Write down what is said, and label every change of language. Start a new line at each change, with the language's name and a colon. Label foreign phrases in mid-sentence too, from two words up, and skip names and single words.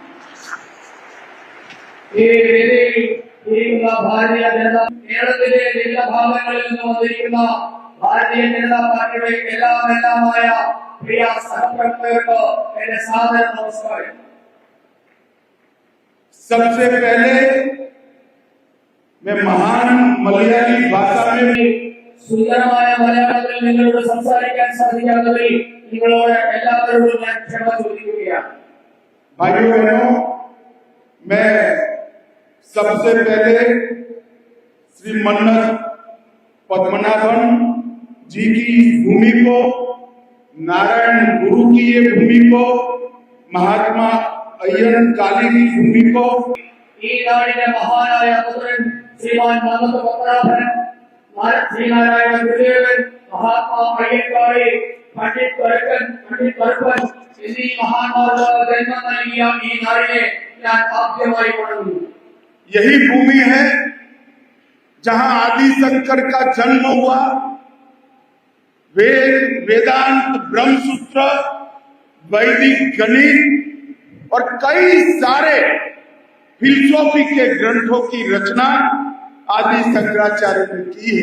Hindi: भारतीय जनता भारतीय जनता पार्टी प्रिय सहप्रवर्तकों मेरे सादर नमस्कार। सबसे पहले मैं महान मलयाली भाषा में
Malayalam: സുന്ദരമായ മലയാളത്തിൽ നിങ്ങളോട് സംസാരിക്കാൻ സാധിക്കാത്തതിൽ നിങ്ങളോട് എല്ലാവരോടും ഞാൻ ക്ഷമ ചോദിക്കുകയാണ്।
Hindi: भाइयों बहनों, मैं सबसे पहले श्री मन्नत पद्मनाभन जी की भूमि को, नारायण गुरु की ये भूमि को, महात्मा अय्यन काली की भूमि को,
Malayalam: ഈ നാടിന്റെ മഹാനായ പുത്രൻ ശ്രീമാൻ മന്നത്ത് പത്മനാഭൻ, ശ്രീനാരായണ ഗുരുദേവൻ, മഹാത്മാ അയ്യങ്കാളി, പണ്ഡിറ്റ് കറുപ്പൻ എന്നീ മഹാന്മാരുടെ ജന്മം നൽകിയ ഈ നാടിനെ ഞാൻ ആദ്യമായി കാണുന്നു।
Hindi: यही भूमि है जहां आदि शंकर का जन्म हुआ। वेद, वेदांत, ब्रह्मसूत्र, वैदिक गणित और कई सारे फिलॉसफी के ग्रंथों की रचना आदि शंकराचार्य ने की है।